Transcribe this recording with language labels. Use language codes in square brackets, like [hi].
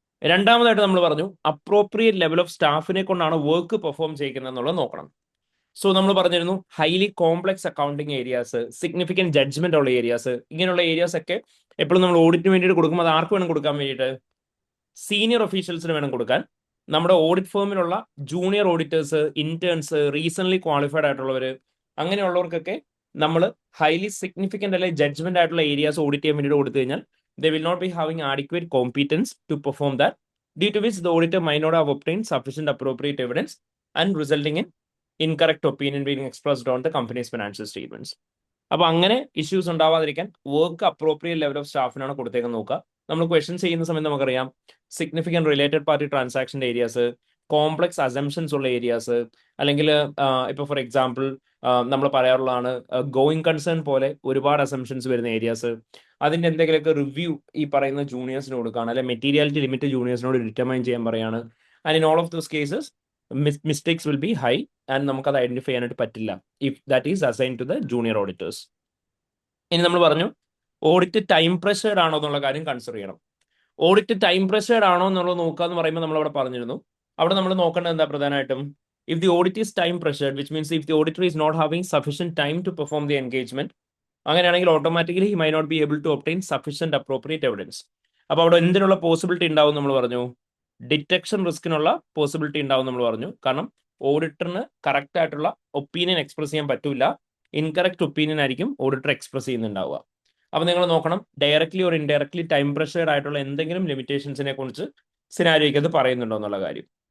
[ml] രണ്ടാമതായിട്ട് നമ്മൾ പറഞ്ഞു അപ്രോപ്രിയേറ്റ് ലെവൽ ഓഫ് സ്റ്റാഫിനെ കൊണ്ടാണ് വർക്ക് പെർഫോം ചെയ്യിക്കുന്നത് എന്നുള്ളത് നോക്കണം. സോ നമ്മൾ പറഞ്ഞിരുന്നു highly complex accounting areas, significant judgement ഉള്ള ഏരിയാസ്, ഇങ്ങനെയുള്ള ഏരിയാസ് ഒക്കെ എപ്പോഴും നമ്മൾ ഓഡിറ്റിന് വേണ്ടിയിട്ട് കൊടുക്കുമ്പോൾ അത് ആർക്ക് വേണം കൊടുക്കാൻ വേണ്ടിയിട്ട്? സീനിയർ ഒഫീഷ്യൽസിന് വേണം കൊടുക്കാൻ. നമ്മുടെ audit ഫേമിലുള്ള junior auditors, interns, recent qualified ആയിട്ടുള്ളവർ, അങ്ങനെയുള്ളവർക്കൊക്കെ നമ്മൾ ഹൈലി സിഗ്നിഫിക്കൻ്റ് അല്ലെങ്കിൽ ജഡ്ജ്മെന്റ് ആയിട്ടുള്ള ഏരിയാസ് ഓഡിറ്റ് ചെയ്യാൻ വേണ്ടിയിട്ട് കൊടുത്തു കഴിഞ്ഞാൽ [en] they will not be having adequate competence to perform that, due to which the auditor might not have obtained sufficient appropriate evidence and resulting in incorrect opinion being expressed on the company's financial statements. [ml] അപ്പോൾ അങ്ങനെ issues ഉണ്ടാവാതിരിക്കാൻ work appropriate level of സ്റ്റാഫിനാണ് കൊടുത്തേക്കെന്ന് നോക്കുക. നമ്മൾ questions ചെയ്യുന്ന സമയത്ത് നമുക്കറിയാം significant related party ട്രാൻസാക്ഷൻ്റെ areas, complex assumptions ഉള്ള areas, അല്ലെങ്കിൽ ഇപ്പോൾ ഫോർ എക്സാമ്പിൾ നമ്മൾ പറയാറുള്ളതാണ് ഗോയിങ് കൺസേൺ പോലെ ഒരുപാട് അസംഷൻസ് വരുന്ന ഏരിയാസ്, അതിൻ്റെ എന്തെങ്കിലുമൊക്കെ റിവ്യൂ ഈ പറയുന്ന ജൂനിയേഴ്സിന് കൊടുക്കുകയാണ്, അല്ലെങ്കിൽ മെറ്റീരിയാലിറ്റി ലിമിറ്റ് ജൂനിയേഴ്സിനോട് ഡിറ്റർമൈൻ ചെയ്യാൻ പറയാണ്. [en] and in all of those cases mistakes will be high and [ml] നമുക്കത് ഐഡന്റിഫൈ ചെയ്യാനായിട്ട് പറ്റില്ല [en] If that is assign to the junior auditors. [ml] ഇനി നമ്മൾ പറഞ്ഞു ഓഡിറ്റ് ടൈം പ്രഷേർഡ് ആണോ എന്നുള്ള കാര്യം കൺസിഡർ ചെയ്യണം. ഓഡിറ്റ് ടൈം പ്രഷേർഡ് ആണോ എന്നുള്ളത് നോക്കുക എന്ന് പറയുമ്പോൾ നമ്മൾ അവിടെ പറഞ്ഞിരുന്നു, അവിടെ നമ്മൾ നോക്കേണ്ടത് എന്താ പ്രധാനമായിട്ടും, [en] if the audit is time pressured, which means if the auditor is not having sufficient time to perform the engagement, [ml] അങ്ങനെയാണെങ്കിൽ automatically [en] he might not be able to obtain sufficient appropriate evidence. [ml] അപ്പോൾ അവിടെ എന്തിനുള്ള possibility ഉണ്ടാവും നമ്മൾ പറഞ്ഞു? Detection റിസ്കിനുള്ള possibility ഉണ്ടാവും നമ്മൾ പറഞ്ഞു. കാരണം ഓഡിറ്ററിന് കറക്റ്റ് ആയിട്ടുള്ള ഒപ്പീനിയൻ എക്സ്പ്രസ് ചെയ്യാൻ പറ്റില്ല, ഇൻകറക്റ്റ് ഒപ്പീനിയൻ ആയിരിക്കും ഓഡിറ്റർ എക്സ്പ്രസ് ചെയ്യുന്നുണ്ടാവുക. അപ്പോൾ നിങ്ങൾ നോക്കണം ഡയറക്ട്ലി ഓർ ഇൻഡയറക്ട്ലി ടൈം പ്രഷേർഡ് ആയിട്ടുള്ള എന്തെങ്കിലും ലിമിറ്റേഷൻസിനെ കുറിച്ച് സിനാരിയോയ്ക്ക് അത് പറയുന്നുണ്ടോ എന്നുള്ള കാര്യം.